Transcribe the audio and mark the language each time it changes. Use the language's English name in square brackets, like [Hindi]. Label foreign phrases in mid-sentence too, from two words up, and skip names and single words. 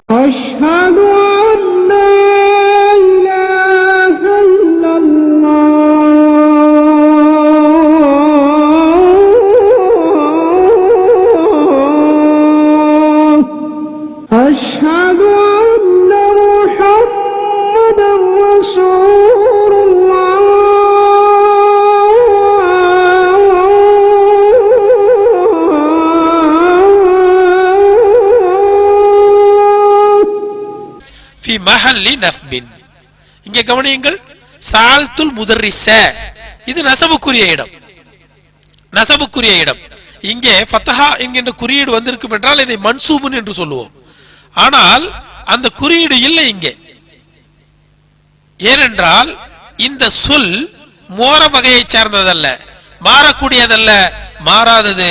[Arabic] أشهد أن لا إله إلا الله أشهد أن محمدا رسول الله في محل نصب. [Tamil] இங்கே கவனியுங்கள், [Arabic] سألت المدرس [Tamil] இது நஸபுக்குரிய இடம். நஸபுக்குரிய இடம் இங்கே ஃபத்ஹா என்கின்ற குறியீடு வந்திருக்கும் என்றால் இதை மன்சூபுன் என்று சொல்லுவோம். ஆனால் அந்த குறியீடு இல்லை இங்கே. ஏனென்றால் இந்த சொல் மோர வகையை சார்ந்ததல்ல, மாறக்கூடியதல்ல, மாறாதது.